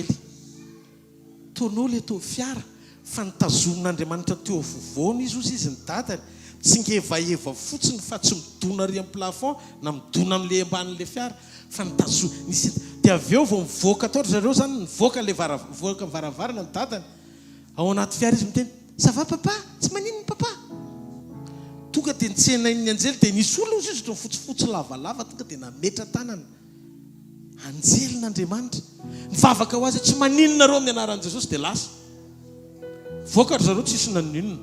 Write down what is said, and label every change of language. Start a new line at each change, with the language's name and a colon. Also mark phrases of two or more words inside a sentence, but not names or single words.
Malagasy: Tonao le tao fiara fa nitazomin'Andriamanitra teo afovoany izy ny dadany. Tsy ngevaeva fotsiny fa tsy midona ary amin'ny plafond na midona amin'le ambanin'le fiara fa nitazo nisy dia avy eo vao mivoaka tao zareo zany nivoaka le voaka varavarana ny dadany ao anaty fiara izy miteny
French: ça va papa
Malagasy: tsy maninona papa tonga dia nitsena iny anjely dia nisy olona izy ohatran'ny fotsifotsy lavalava tonga dia nametra tanana anjelin'Andriamanitra mivavaka ho azy tsy maninona reo amin'ny anaran'i Jesosy dia lasa voaka zareo tsisy naninona.